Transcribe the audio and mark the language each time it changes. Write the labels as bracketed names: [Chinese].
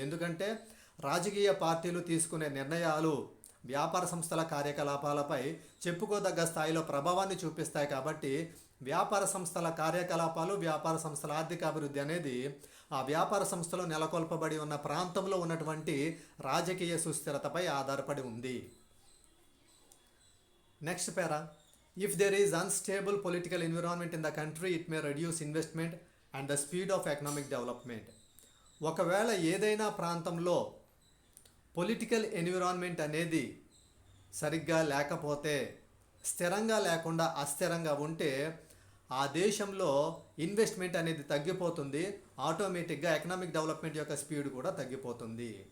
[Telugu] ఎందుకంటే రాజకీయ పార్టీలు తీసుకునే నిర్ణయాలు వ్యాపార సంస్థల కార్యకలాపాలపై చెప్పుకోదగ్గ స్థాయిలో ప్రభావాన్ని చూపిస్తాయి. కాబట్టి వ్యాపార సంస్థల కార్యకలాపాలు, వ్యాపార సంస్థల ఆర్థిక అభివృద్ధి అనేది ఆ వ్యాపార సంస్థలో నెలకొల్పబడి ఉన్న ప్రాంతంలో ఉన్నటువంటి రాజకీయ సుస్థిరతపై ఆధారపడి ఉంది. Next para. [English] If there is unstable political environment in the country, it may reduce investment and the speed of economic development. [Telugu] ఒకవేళ ఏదైనా ప్రాంతంలో పొలిటికల్ ఎన్విరాన్మెంట్ అనేది సరిగ్గా లేకపోతే, స్థిరంగా లేకుండా అస్థిరంగా ఉంటే ఆ దేశంలో ఇన్వెస్ట్మెంట్ అనేది తగ్గిపోతుంది. ఆటోమేటిక్గా ఎకనామిక్ డెవలప్మెంట్ యొక్క స్పీడ్ కూడా తగ్గిపోతుంది.